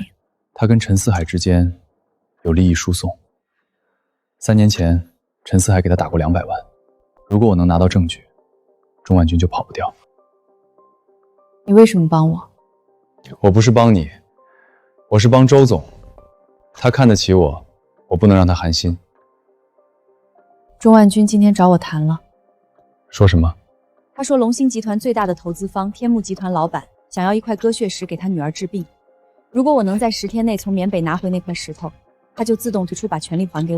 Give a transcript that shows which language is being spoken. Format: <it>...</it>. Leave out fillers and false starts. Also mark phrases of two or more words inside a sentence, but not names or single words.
<zh>他跟陳四海之間有利益輸送。3年前，陳四海給他打過200萬。如果我能拿到證據，鍾萬軍就跑不掉。你為什麼幫我？我不是幫你，我是幫周總。他看得起我，我不能讓他寒心。鍾萬軍今天找我談了。說什麼？他说龙兴集团最大的投资方天目集团老板想要一块鸽血石给他女儿治病，如果我能在10天内从缅北拿回那塊石头，他就自动退出把权力还给我。</zh>